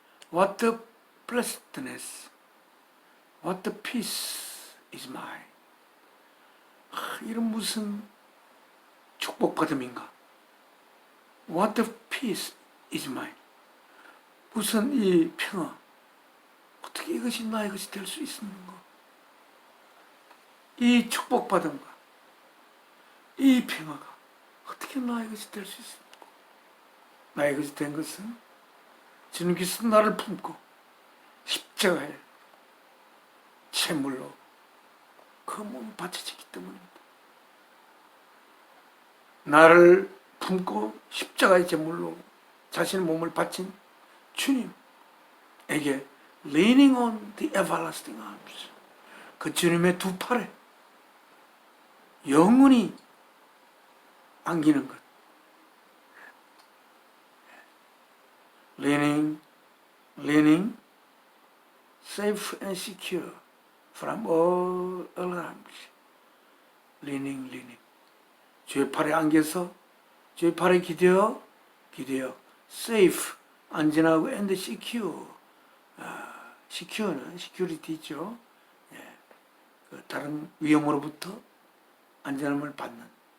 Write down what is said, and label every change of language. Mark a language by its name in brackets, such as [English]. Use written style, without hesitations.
[English] What a blessedness, what a peace is mine. [Korean] 이런 무슨 축복받음인가? [English] What a peace is mine. [Korean] 무슨 이 평화, 어떻게 이것이 나의 것이 될 수 있는가? 이 축복받음과 이 평화가 어떻게 나의 것이 될 수 있습니까? 나의 것이 된 것은 주님께서 나를 품고 십자가에 제물로 그 몸이 바쳐지기 때문입니다. 나를 품고 십자가의 제물로 자신의 몸을 바친 주님에게 [English] leaning on the everlasting arms, [Korean] 그 주님의 두 팔에 영원히 안기는 것. [English] leaning, safe and secure from all alarms. leaning. [Korean] 주의 팔에 안겨서 주의 팔에 기대어 safe, 안전하고 [English] and secure. [Korean] secure는 security죠. 그 다른 위험으로부터 안전함을 받는.